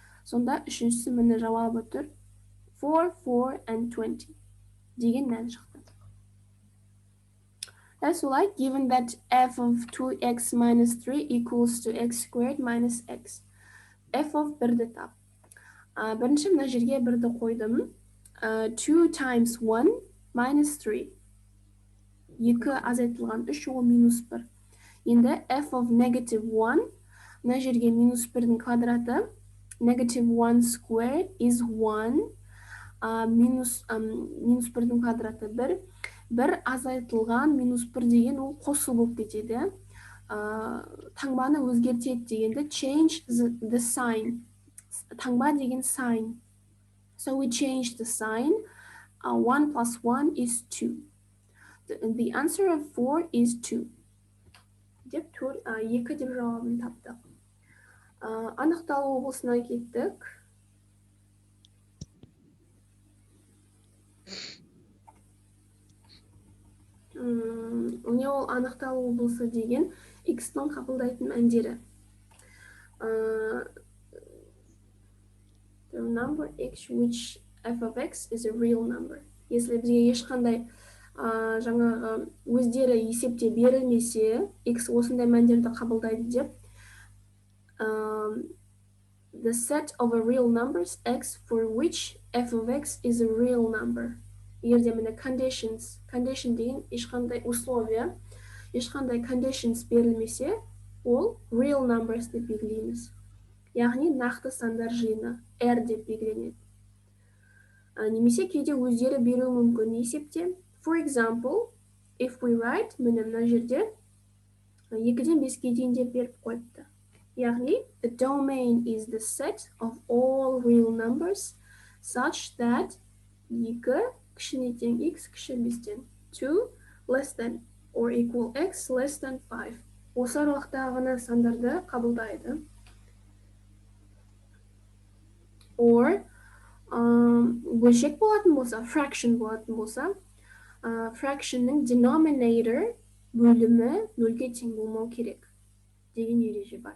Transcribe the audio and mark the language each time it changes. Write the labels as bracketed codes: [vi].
[kk] Сонда үшіншісі міне жауабы тұр. 4, 4 and 20 деген мән шықты. [en] That's why given that f of 2x minus 3 equals to x squared minus x. F of 1- [kk] ді тап. Бірінші мына жерге 1-ді қойдым. [en] 2 times 1 minus 3. [kk] 2 азайтылған 3 ол минус 1. [en] Енді f of negative 1. [kk] Мына жерге минус 1-дің квадраты. [en] Negative 1 squared is 1. [kk] Минус 1-дің квадраты 1. 1 азайтылған минус 1 деген ол қосу болып кетеді. Таңбаны өзгертеді дегенде [en] change the sign. [kk] Таңба деген sign. [en] So we change the sign. 1 plus 1 is 2. The answer of 4 is 2. [kk] Деп 2 деп жауабын таптық. Анықталу облысына кеттік. Не ол анықталу облысы деген x-ның қабылдайтын мәндері. [en] The number x which f of x is a real number. [kk] Если бізге ешқандай жаңағы өздері есепте берілмесе, x осындай мәндерді қабылдайды деп, [en] the set of a real numbers x for which f of x is a real number. [kk] Егерде міне [en] conditions, [kk] condition деген ешқандай условия, [en] ешқандай conditions [kk] берілмесе, ол real numbers деп белгілейміз. Яғни нақты сандар жиыны r деп белгіленеді. [ru] Немесе [kk] кейде өздері беруі мүмкін есепте. [en] For example, if we write, [kk] міне мына жерде 2-ден 5-ге дейін деп беріп қойыпты. [en] Яғни, the domain is the set of all real numbers such that [kk] 2 кішіне тең x кіші 5-тен [en] 2 less than or equal x less than 5. [kk] Осы аралықтағы сандарды қабылдайды. Or бөлшек болатын болса, fraction болатын болса, fractionның denominator бөлімі 0-ге тең болмау керек деген ереже бар.